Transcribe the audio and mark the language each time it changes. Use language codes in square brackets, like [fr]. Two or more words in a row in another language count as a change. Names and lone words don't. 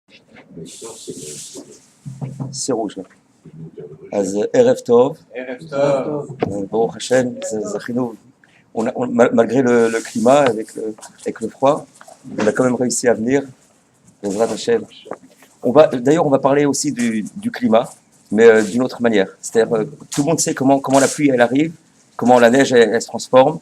[fr] C'est rouge là. [he] אז ערב טוב. ערב טוב. ברוך השם, זכינו. [fr] Malgré le climat, avec le froid, on a quand même réussi à venir. [he] בעזרת השם. [fr] D'ailleurs, on va parler aussi du climat, mais d'une autre manière. C'est-à-dire, tout le monde sait comment la pluie elle arrive, comment la neige elle se transforme.